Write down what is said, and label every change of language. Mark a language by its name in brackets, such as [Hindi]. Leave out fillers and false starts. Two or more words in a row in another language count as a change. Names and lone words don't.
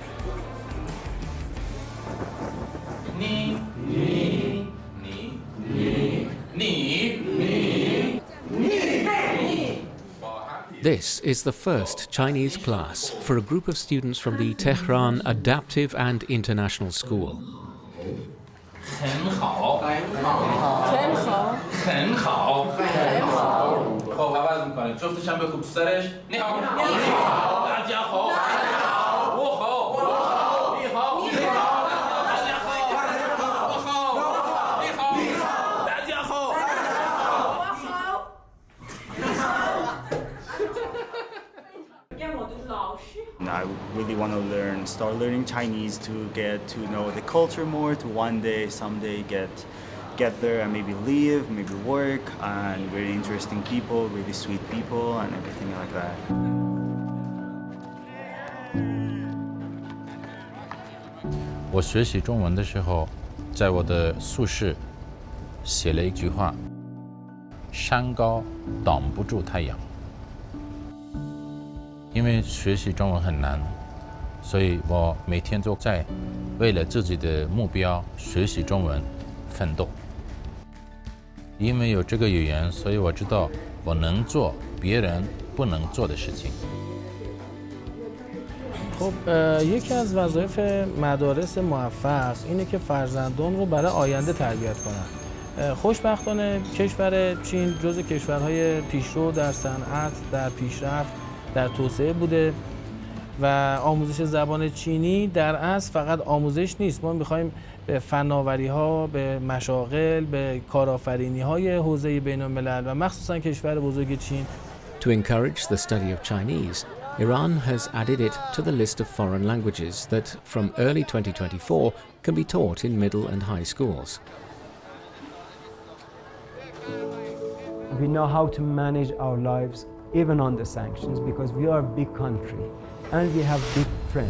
[English] This is the first Chinese class for a group of students from the Tehran Adaptive and International School. [Chinese] 很好，很好，很好。 [Persian] خب عوض میکنیم. جفتش هم بکن تو سرش. [Chinese] 你好。你好。大家好. 我好。你好。你好. 大家好。我好。你好。大家好. [English] I really want to start learning Chinese to get to know the culture more, to one day, someday get there and maybe live, maybe work, and really interesting people, really sweet people, and everything like that. [Chinese] 我学习中文的时候，在我的宿舍写了一句话：山高挡不住太阳。因为学习中文很难，所以我每天都在为了自己的目标学习中文奋斗。因为有这个语言，所以我知道我能做别人不能做的事情。 [Persian] خب یکی از وظایف مدارس موفق اینه که فرزندان رو برای آینده تربیت کنن. خوشبختانه کشور چین جزو کشورهای پیشرو در صنعت، در پیشرفت، در توسعه بوده و آموزش زبان چینی در اصل فقط آموزش نیست. ما می‌خوایم به فناوری‌ها، به مشاغل، به کارآفرینی‌های حوزه بین‌الملل و مخصوصاً کشور بزرگ چین. [English] To encourage the study of Chinese, Iran has added it to the list of foreign languages that, from early 2024, can be taught in middle and high schools. We know how to manage our lives even under sanctions because we are a big country and we have big friends.